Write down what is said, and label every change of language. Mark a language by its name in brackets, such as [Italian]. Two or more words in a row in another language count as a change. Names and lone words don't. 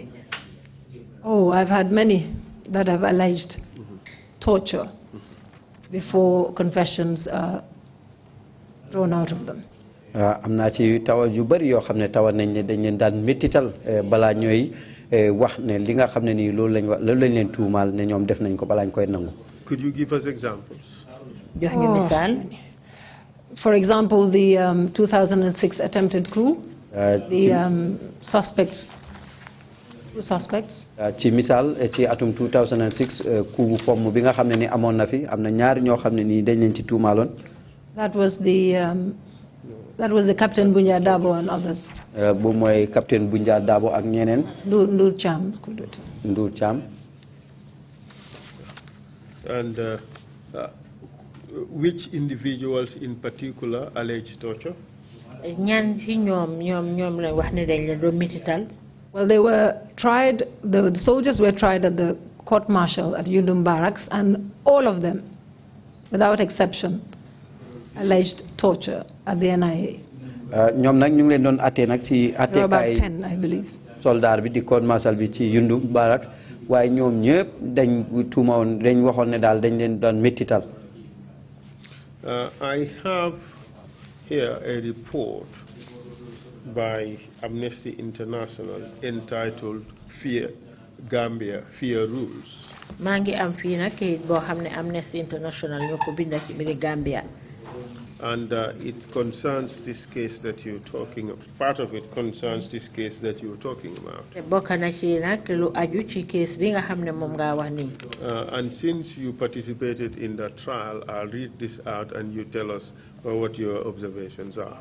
[English] Oh, I've had many that have alleged torture before confessions are thrown out of them. [Wolof] am naa ci tawal yu bari yoo xam ne tawal nañ ne dañ leen daan méttital balaa ñooy wax ne li nga xam ne nii loolu lañ leen tuumaal ne ñoom def nañ ko balaa ñu koy nangu. [English] Could you give us examples? [Wolof] jox ñu misaal. [English] For example, the 2006 attempted coup, the suspects. [Wolof] ci misaal ci atum 2006 coup bu fomm bi nga xam ne ni amoon na fi am na ñaari ñoo xam ne nii dañ leen ci tuumaaloon. [English] That was the Captain Bunja Dabo and others. [Wolof] bu mooy Captain Bunja Dabo ak ñeneen. Ndur Cham. Ndur Cham. [English] And which individuals in particular alleged torture? [Wolof] ñan ci ñoom la wax ne dañ leen doon mitital. [English] Well, they were tried. The soldiers were tried at the court martial at Yundum Barracks, and all of them, without exception, alleged torture at the NIA. [Wolof] ñoom nag ñu ngi leen doon attee nag ci [English] There were about 10, I believe. [Wolof] soldat bi di [English] court martial [Wolof] bi ci Yundum Barracks waaye ñoom ñëpp dañ tuumawoon dañ waxoon ne daal dañ leen doon méttital. [English] I have here a report by Amnesty International entitled Gambia Fear Rules. [Wolof] maa ngi am fii nag kayit boo xam ne Amnesty International ñoo ko bind ci biir Gambia. [English] And it concerns this case that you're talking of. Part of it concerns this case that you're talking about. And since you participated in the trial, I'll read this out and you tell us what your observations are.